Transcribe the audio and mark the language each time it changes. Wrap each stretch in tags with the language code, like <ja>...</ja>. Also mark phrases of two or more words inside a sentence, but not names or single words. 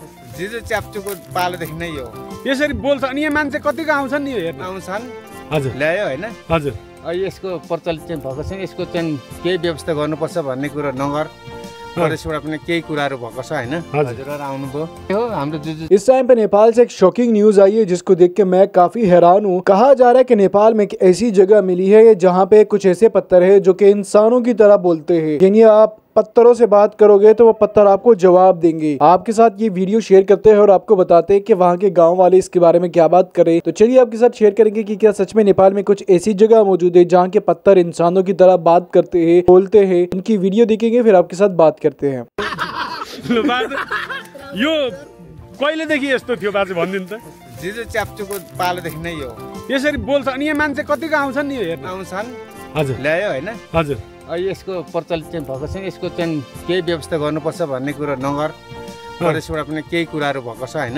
<ne>जिजु च्याप्चुको पालोदेखि नै यो यसरी बोल्छ। अनि यहाँ मान्छे कतिको आउँछन् नि यो हेर्न? आउँछन्। हजुर ल्यायो होइन? हजुर। यसको प्रचलित चाहिँ भएको छ, यसको चाहिँ केही व्यवस्था गर्नुपर्छ भन्ने कुरा नगर प्रदेशबाट पनि केही कुराहरू भएको छ होइन? हजुरहरु आउनुभयो हो हाम्रो जुजु।</ne> <hi>इस टाइम पे नेपाल से एक</hi> <en>shocking news</en> <hi>आई है जिसको देख के मैं काफी हैरान हूँ। कहा जा रहा है कि नेपाल में एक ऐसी जगह मिली है जहाँ पे कुछ ऐसे पत्थर है जो कि इंसानों की तरह बोलते हैं, यानी आप पत्थरों से बात करोगे तो वो पत्थर आपको जवाब देंगे। आपके साथ ये वीडियो शेयर करते हैं और आपको बताते हैं कि वहाँ के गांव वाले इसके बारे में क्या बात करें। तो चलिए आपके साथ शेयर करेंगे कि क्या सच में नेपाल में कुछ ऐसी जगह मौजूद है जहाँ के पत्थर इंसानों की तरह बात करते हैं, बोलते हैं। उनकी वीडियो देखेंगे फिर आपके साथ बात करते हैं।</hi> <ne>यो कहिलेदेखि यस्तो थियो बाजे भनिदिनु त? जिजु च्याप्चुको पालोदेखि नै यो यसरी बोल्छ। अनि यहाँ मान्छे कतिको आउँछन् नि यो हेर्न? आउँछन्। हजुर। ल्यायो होइन? हजुर। यसको प्रचलित चाहिँ भएको छ, यसको चाहिँ केही व्यवस्था गर्नुपर्छ भन्ने कुरा नगर प्रदेशबाट पनि केही कुराहरू भएको छ होइन?</ne>